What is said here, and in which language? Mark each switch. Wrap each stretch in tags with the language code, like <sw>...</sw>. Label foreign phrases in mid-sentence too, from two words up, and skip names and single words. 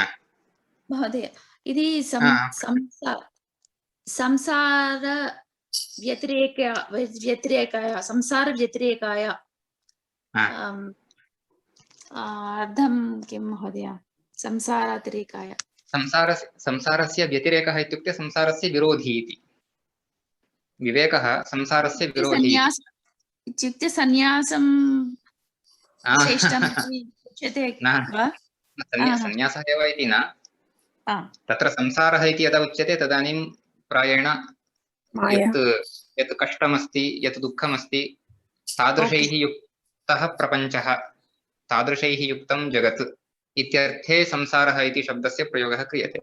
<te>మహోదయ ఇది हा</te> <sa>సంసార వ్యతిరేకాయ हा అర్థం కిం మహోదయ? సంసారాతిరేకాయ संसारस्य व्यतिरेकः इत्युक्ते संसारस्य विरोधी इति। विवेकः संसारस्य विरोधी इत्युक्ते सन्यासं न श्रेष्ठम् उच्यते वा? सन्यासः एव इति न, तत्र संसारः इति यदा उच्यते तदानीं प्रायेण यत् कष्टमस्ति यत् दुःखमस्ति तादृशैः युक्तः प्रपञ्चः, तादृशैः युक्तं जगत् इत्यर्थे संसारः इति शब्दस्य प्रयोगः क्रियते।</sa>